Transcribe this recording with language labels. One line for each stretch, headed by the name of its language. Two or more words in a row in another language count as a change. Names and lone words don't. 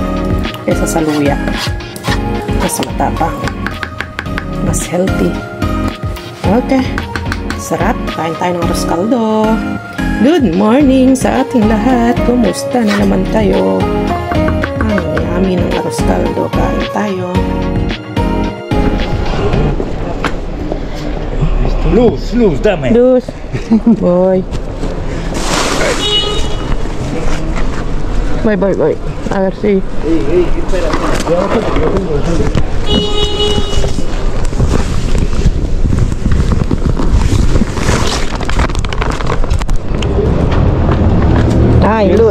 Filipino: Kesa sa luya. Mas matapang. Mas healthy. Okay. Sarap. Kain tayo ng arroz caldo.
English: Good morning
Filipino: sa ating lahat. Kumusta na naman kayo? Ang yummy ng arroz caldo. Kain tayo.
Spanish: Luz, dame. Luz. Voy. Voy. A ver si. Espera. Ay, Luz.